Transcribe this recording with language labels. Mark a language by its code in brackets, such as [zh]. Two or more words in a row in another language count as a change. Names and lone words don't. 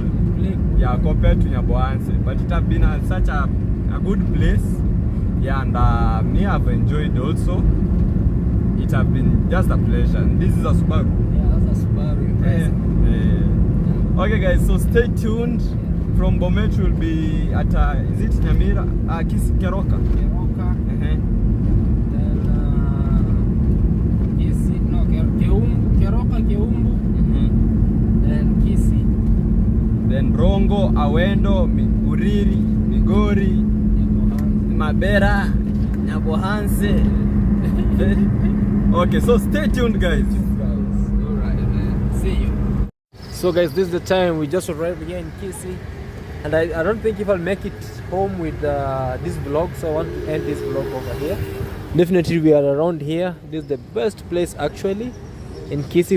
[en] Yeah, compared to Nyabohanse. But it has been such a good place. Yeah, and me, I've enjoyed also. It has been just a pleasure. And this is a Subaru. Yeah, that's a Subaru. Okay, guys, so stay tuned. From Bomet will be at is it Nyamira? Kisii Keroka. Keroka. Then Kisii, no, Keroka, Keumbu, then Kisii. Then Rongo, Awendo, Uriri, Migori, Mabera, Nyabohanse. Okay, so stay tuned, guys. Alright, see you. So guys, this is the time we just arrived here in Kisii, and I don't think if I'll make it home with this vlog, so I want to end this vlog over here. Definitely we are around here. This is the best place actually in Kisii.